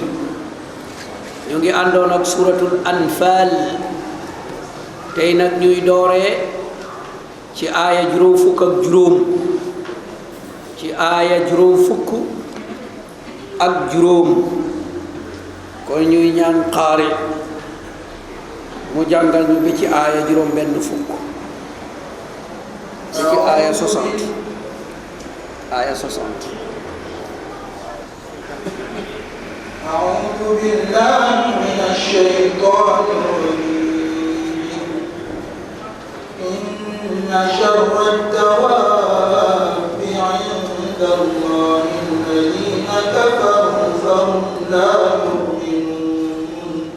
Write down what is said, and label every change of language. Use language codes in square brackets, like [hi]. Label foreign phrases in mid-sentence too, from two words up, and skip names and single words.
[wo] ñu ngi àndoon ak suratul Anfal tey nag ñuy dooree ci aaya juróom fukk ak juróom ci aaya juróom fukk ak juróom kon ñuy ñaan qaari mu jàngal ñu bi ci aaya juróom benn fukk ci aaya 60 aaya 60. [ar] أعوذ بالله من الشيطان الرجيم. إن شر الدواب عند الله الذين كفروا فهم لا يؤمنون.